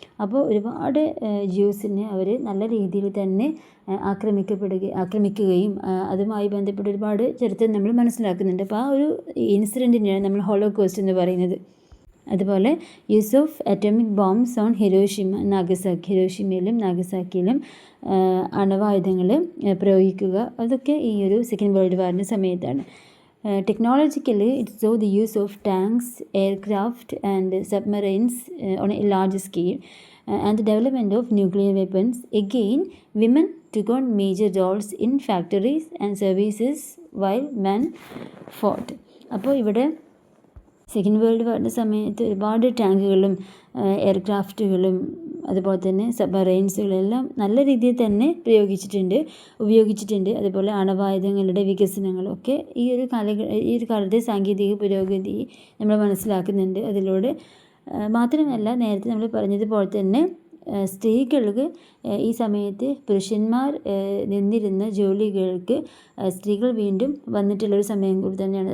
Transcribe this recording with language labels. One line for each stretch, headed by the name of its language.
Malayalam: അപ്പോൾ ഒരുപാട് ജ്യൂസിനെ അവർ നല്ല രീതിയിൽ തന്നെ ആക്രമിക്കുകയും അതുമായി ബന്ധപ്പെട്ട് ഒരുപാട് ചരിത്രം നമ്മൾ മനസ്സിലാക്കുന്നുണ്ട്. അപ്പോൾ ആ ഒരു ഇൻസിഡൻറ്റിനെയാണ് നമ്മൾ ഹോളോകോസ്റ്റ് എന്ന് പറയുന്നത്. അതുപോലെ
English: use of atomic bombs on
Malayalam: ഹിരോഷിമയിലും നാഗസാക്കിയിലും അണവായുധങ്ങൾ പ്രയോഗിക്കുക, അതൊക്കെ ഈ ഒരു സെക്കൻഡ് വേൾഡ് വാറിൻ്റെ സമയത്താണ്.
English: Technologically, it saw the use of tanks, aircraft and submarines on a large scale and the development of nuclear weapons. Again, women took on major roles in factories and services while men fought.
Malayalam: അപ്പോൾ ഇവിടെ second world വാറിൻ്റെ സമയത്ത് ഒരുപാട് ടാങ്കുകളും എയർക്രാഫ്റ്റുകളും അതുപോലെ തന്നെ സബ്മറൈൻസുകളെല്ലാം നല്ല രീതിയിൽ തന്നെ ഉപയോഗിച്ചിട്ടുണ്ട്. അതുപോലെ അണവായുധങ്ങളുടെ വികസനങ്ങളൊക്കെ ഈ ഒരു കാലത്തെ സാങ്കേതിക പുരോഗതി നമ്മൾ മനസ്സിലാക്കുന്നുണ്ട് അതിലൂടെ. മാത്രമല്ല നേരത്തെ നമ്മൾ പറഞ്ഞതുപോലെ തന്നെ സ്ത്രീകൾക്ക് ഈ സമയത്ത് പുരുഷന്മാർ നിന്നിരുന്ന ജോലികൾക്ക് സ്ത്രീകൾ വീണ്ടും വന്നിട്ടുള്ളൊരു സമയം കൂടി തന്നെയാണ്.